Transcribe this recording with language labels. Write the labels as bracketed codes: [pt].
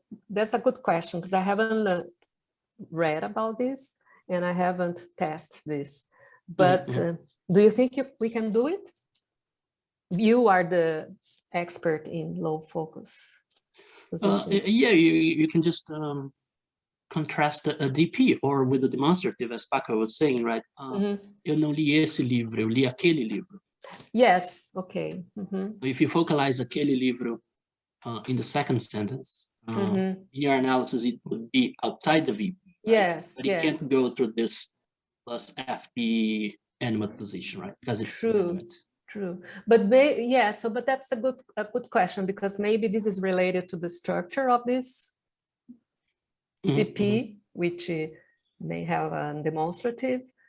[en] That's a good question, because I haven't read about this and I haven't tested this. But do you think we can do it? You are the expert in low focus positions. Yeah, you can just contrast a DP or with the demonstrative, as Paco was saying, right? [pt] Eu não li esse livro, eu li aquele livro. [en] Yes, okay. If you focalize [pt] aquele livro [en] in the second sentence, in your analysis, it would be outside the VP. Right? Yes, but it can't go through this plus FP animate position, right? Because it's inanimate. True. But but that's a good question, because maybe this is related to the structure of this VP, which may have a demonstrative.